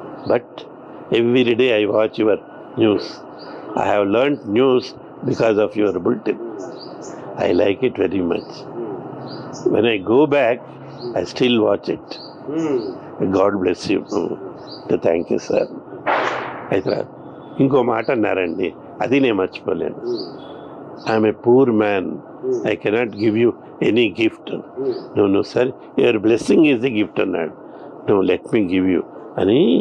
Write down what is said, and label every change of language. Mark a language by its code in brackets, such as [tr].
[en] But every day I watch your news. I have learnt news because of your bulletin. I like it very much. When I go back, I still watch it. God bless you. Thank you, sir. [te] అయితే ఇంకో మాట అన్నారండి, అది నేను మర్చిపోలేను. [en] I'm a poor man. I cannot give you any gift. No, sir. Your blessing is the gift [te] అన్నాడు. [en] No, let me give you [te] అని.